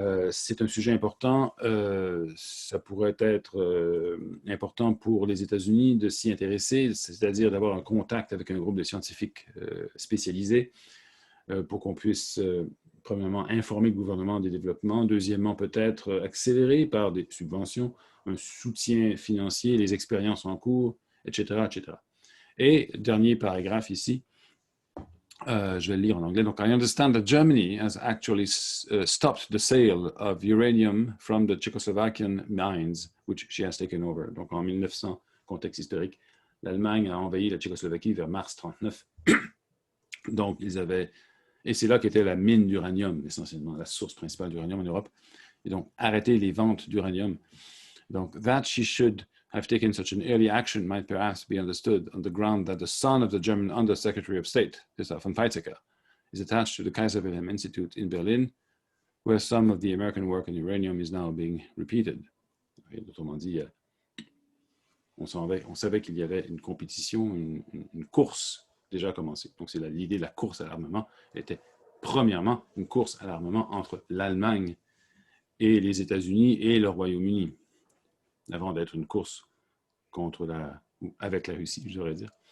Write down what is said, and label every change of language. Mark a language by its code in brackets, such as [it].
[fr] C'est un sujet important. Ça pourrait être important pour les États-Unis de s'y intéresser, c'est-à-dire d'avoir un contact avec un groupe de scientifiques spécialisés pour qu'on puisse, premièrement, informer le gouvernement des développements, deuxièmement, peut-être accélérer par des subventions, un soutien financier, les expériences en cours, etc., etc. Et dernier paragraphe ici, je vais le lire en anglais. Donc, [en] I understand that Germany has actually stopped the sale of uranium from the Czechoslovakian mines, which she has taken over. [fr] Donc, en 1900, contexte historique, l'Allemagne a envahi la Tchécoslovaquie vers mars 1939. Donc, ils avaient... Et c'est là qu'était la mine d'uranium, essentiellement, la source principale d'uranium en Europe. Et donc, arrêter les ventes d'uranium. Donc, [en] that she should have taken such an early action might perhaps be understood on the ground that the son of the German Under-Secretary of State, Christoph von Weizsäcker, is attached to the Kaiser Wilhelm Institute in Berlin, where some of the American work on uranium is now being repeated. [fr] Autrement dit, on savait qu'il y avait une compétition, une course déjà commencée. Donc, c'est l'idée de la course à l'armement était premièrement une course à l'armement entre l'Allemagne et les États-Unis et le Royaume-Uni, avant d'être une course avec la Russie, je devrais dire.